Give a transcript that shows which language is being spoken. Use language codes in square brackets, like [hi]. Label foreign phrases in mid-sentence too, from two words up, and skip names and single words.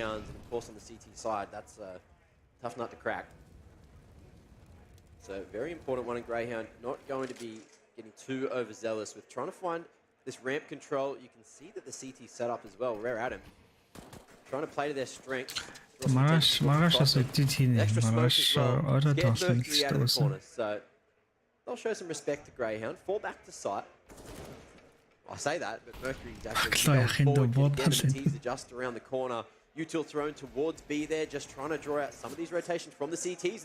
[en] And of course, on the CT side, that's a tough nut to crack. So, very important one in Greyhound. Not going to be getting too overzealous with trying to find this ramp control. You can see that the CT set up as well. Rare Adam trying to play to their strength. [mn] Margaаш асууж тийм [en] Extra smoke [mn] Margaаш [en] as well. [mn] орой [en] Get [mn] тоглосон [en] Mercury out of the [mn] гэсэн. [en] corner. So, they'll show some respect to Greyhound. Fall back to sight. I say that, but Mercury's actually going forward. Getting the teaser just around the corner. Util thrown towards B there, just trying to draw out some of these rotations from the CTs.